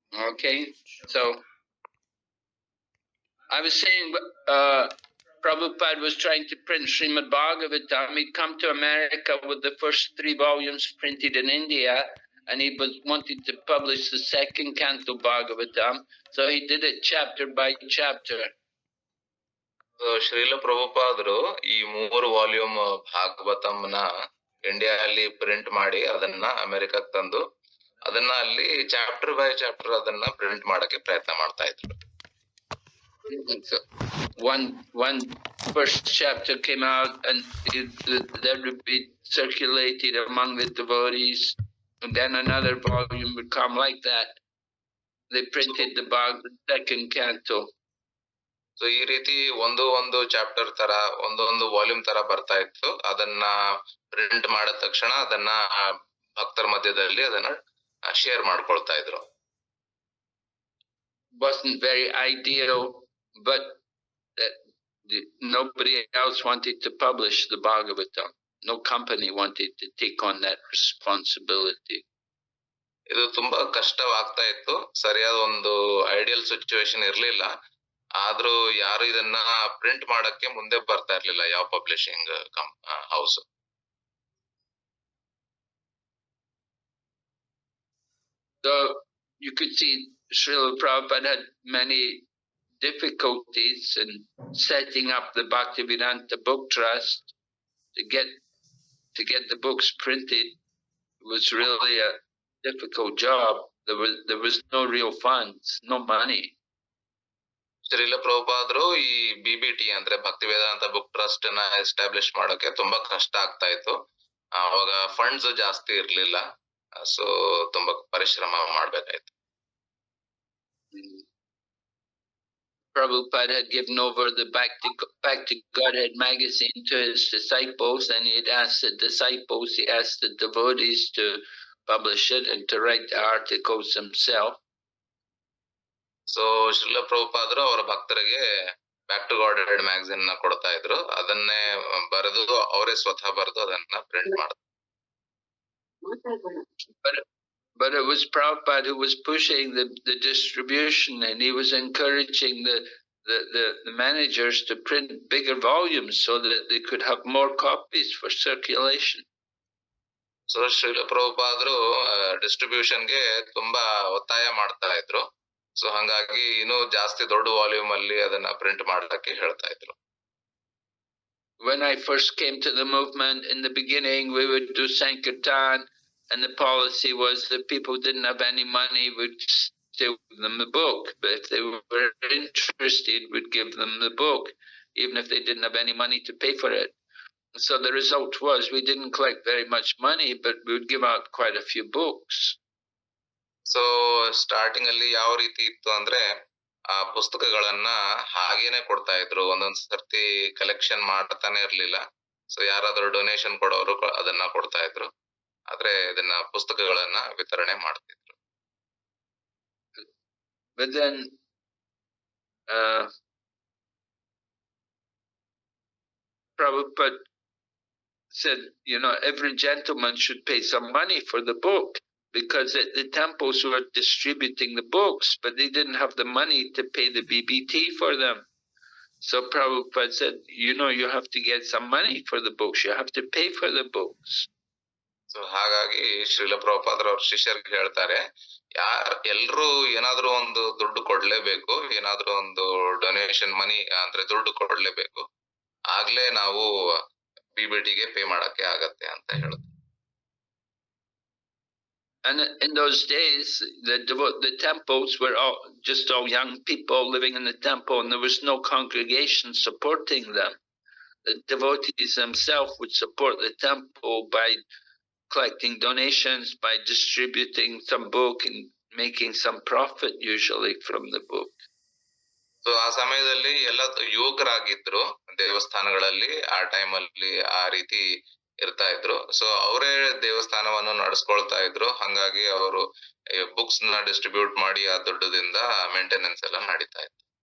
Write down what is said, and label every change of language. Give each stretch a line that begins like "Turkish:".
English: Okay, so I was saying, Prabhupada was trying to print Srimad Bhagavatam. He'd come to America with the first 3 volumes printed in India, and he wanted to publish the second canto Bhagavatam. So he did it chapter by chapter.
Kannada: Srila ಪ್ರಭುಪಾದರು ಈ 3 volume ಭಾಗವತಂನ ಇಂಡಿಯಾದಲ್ಲಿ print ಮಾಡಿ ಅದನ್ನ ಅಮೆರಿಕಕ್ಕೆ ತಂದು ಅದನ್ನ ಅಲ್ಲಿ
English: chapter by chapter
Kannada: ಅದನ್ನ print ಮಾಡಕ್ಕೆ ಪ್ರಯತ್ನ ಮಾಡ್ತಾ ಇದ್ರು.
English: So one first chapter came out, and that would be circulated among the devotees, and then another volume would come like that. They printed the second canto.
Kannada: So ಈ ರೀತಿ ಒಂದು chapter ತರ ಒಂದು ವಾಲ್ಯೂಮ್ ತರ ಬರ್ತಾ ಇತ್ತು. ಅದನ್ನ ಪ್ರಿಂಟ್ ಮಾಡಿದ ತಕ್ಷಣ ಅದನ್ನ ಭಕ್ತರ ಮಧ್ಯದಲ್ಲಿ ಅದನ್ನ ಶೇರ್ ಮಾಡ್ಕೊಳ್ತಾ ಇದ್ರು.
English: Wasn't very ideal, but that nobody else wanted to publish the Bhagavatam. No company wanted to take on that responsibility.
Kannada: ಇದು ತುಂಬಾ ಕಷ್ಟವಾಗ್ತಾ ಇತ್ತು. ಸರಿಯಾದ ಒಂದು
English: ideal situation
Kannada: ಇರ್ಲಿಲ್ಲ. ಆದ್ರೂ ಯಾರು ಇದನ್ನ ಪ್ರಿಂಟ್ ಮಾಡಕ್ಕೆ ಮುಂದೆ ಬರ್ತಾ ಇರ್ಲಿಲ್ಲ, ಯಾವ
English: Publishing house. So you could see Srila Prabhupada had many difficulties in setting up the Bhaktivedanta Book Trust to get the books printed. It was really a difficult job. There was no real funds, no money.
Kannada: Srila ಪ್ರಭುಪಾದರು ಈ BBT ಅಂದ್ರೆ ಭಕ್ತಿ ವೇದಾಂತ book trust ನ establish ಮಾಡೋಕೆ ತುಂಬಾ ಕಷ್ಟ ಆಗ್ತಾ ಇತ್ತು. ಅವಾಗ ಫಂಡ್ಸ್ ಜಾಸ್ತಿ ಇರ್ಲಿಲ್ಲ, ಸೊ ತುಂಬಾ ಪರಿಶ್ರಮ ಮಾಡ್ಬೇಕಾಯ್ತು.
English: Prabhupada had given over the Back to Godhead magazine to his disciples, and he had asked the disciples, he asked the devotees to publish it and to write the articles himself.
Kannada: So Srila ಪ್ರಭುಪಾದರು ಅವರ ಭಕ್ತರಿಗೆ back to god head magazine ನ ಕೊಡ್ತಾ ಇದ್ರು. ಅದನ್ನೇ ಬರೆದು ಅವರೇ ಸ್ವತಃ ಬರೆದು ಅದನ್ನ ಪ್ರಿಂಟ್ ಮಾಡಿದ್ರು.
English: But it was Prabhupada who was pushing the distribution, and he was encouraging the managers to print bigger volumes so that they could have more copies for circulation.
Kannada: So Srila ಪ್ರಭುಪಾದರು ಡಿಸ್ಟ್ರಿಬ್ಯೂಷನ್ಗೆ ತುಂಬಾ ಒತ್ತಾಯ ಮಾಡ್ತಾ ಇದ್ರು. ಸೊ ಹಂಗಾಗಿ ಇನ್ನೂ ಜಾಸ್ತಿ ದೊಡ್ಡ volume ಅಲ್ಲಿ ಅದನ್ನ ಪ್ರಿಂಟ್ ಮಾಡಕ್ಕೆ ಹೇಳ್ತಾ ಇದ್ರು.
English: When I first came to the movement, in the beginning we would do Sankirtan, and the policy was that people didn't have any money, would still give them the book. But if they were interested, we'd give them the book, even if they didn't have any money to pay for it. So the result was we didn't collect very much money, but we would give out quite a few books.
Kannada: So starting ಅಲ್ಲಿ ಯಾವ ರೀತಿ ಇತ್ತು ಅಂದ್ರೆ ಆ ಪುಸ್ತಕಗಳನ್ನ ಹಾಗೇನೆ ಕೊಡ್ತಾ ಇದ್ರು. ಒಂದೊಂದ್ ಸರ್ತಿ ಕಲೆಕ್ಷನ್ ಮಾಡ್ತಾನೆ ಇರ್ಲಿಲ್ಲ. ಸೊ ಯಾರಾದ್ರೂ ಡೊನೇಷನ್ ಕೊಡೋರು ಅದನ್ನ ಕೊಡ್ತಾ ಇದ್ರು. ಆದ್ರೆ ಇದನ್ನ ಪುಸ್ತಕಗಳನ್ನ ವಿತರಣೆ ಮಾಡ್ತಿದ್ರು.
English: But then Prabhupada said, every gentleman should pay some money for the book, because the temples were distributing the books, but they didn't have the money to pay the BBT for them. So Prabhupada said, you have to get some money for the books. You have to pay for the books.
Kannada: So ಹಾಗಾಗಿ ಶ್ರೀಲ ಪ್ರಭುಪಾದ್ರ ಅವ್ರ ಶಿಷ್ಯರಿಗೆ ಹೇಳ್ತಾರೆ, ಎಲ್ರು ಏನಾದ್ರೂ ಒಂದು ದುಡ್ಡು ಕೊಡ್ಲೇಬೇಕು, ಏನಾದ್ರೂ ಒಂದು
English: donation money
Kannada: ಅಂದ್ರೆ ದುಡ್ಡು ಕೊಡ್ಲೇಬೇಕು, ಆಗ್ಲೇ ನಾವು BBTಗೆ ಪೇ ಮಾಡಕ್ಕೆ ಆಗತ್ತೆ ಅಂತ ಹೇಳ್ತಾರೆ.
English: And in those days, the temples were all young people living in the temple, and there was no congregation supporting them. The devotees themselves would support the temple by collecting donations, by distributing some book and making some profit usually from the book.
Kannada: So ಆ ಸಮಯದಲ್ಲಿ ಎಲ್ಲ ಯುವಕರಾಗಿದ್ರು ದೇವಸ್ಥಾನಗಳಲ್ಲಿ, ಆ ಟೈಮಲ್ಲಿ ಆ ರೀತಿ ಇರ್ತಾ ಇದ್ರು. ಸೊ ಅವರೇ ದೇವಸ್ಥಾನವನ್ನು ನಡೆಸ್ಕೊಳ್ತಾ ಇದ್ರು. ಹಂಗಾಗಿ ಅವರು ಬುಕ್ಸ್ ನ ಡಿಸ್ಟ್ರಿಬ್ಯೂಟ್ ಮಾಡಿ ಆ ದುಡ್ಡದಿಂದ ಮೇಂಟೆನೆನ್ಸ್ ಎಲ್ಲ ನಡೀತಾ ಇತ್ತು.